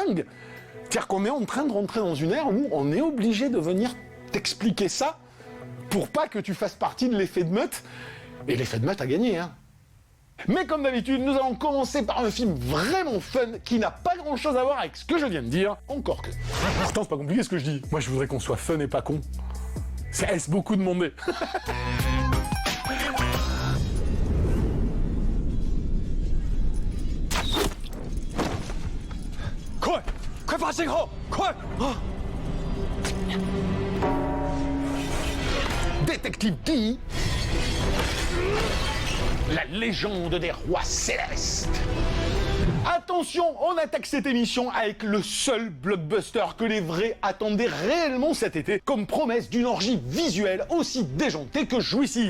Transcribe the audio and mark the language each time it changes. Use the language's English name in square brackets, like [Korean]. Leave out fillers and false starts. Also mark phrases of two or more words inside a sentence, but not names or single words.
[French] » C'est-à-dire qu'on est en train de rentrer dans une ère où on est obligé de venir t'expliquer ça pour pas que tu fasses partie de l'effet de meute. Et l'effet de meute a gagné, hein. Mais comme d'habitude, nous allons commencer par un film vraiment fun qui n'a pas grand-chose à voir avec ce que je viens de dire, encore que. Pourtant, c'est pas compliqué ce que je dis. Moi, je voudrais qu'on soit fun et pas con. C'est beaucoup demandé. [Chinese] 快发信号，快啊！ [French] Détective Dee, la légende des rois célestes. Attention, on attaque cette émission avec le seul blockbuster que les vrais attendaient réellement cet été, comme promesse d'une orgie visuelle aussi déjantée que jouissive.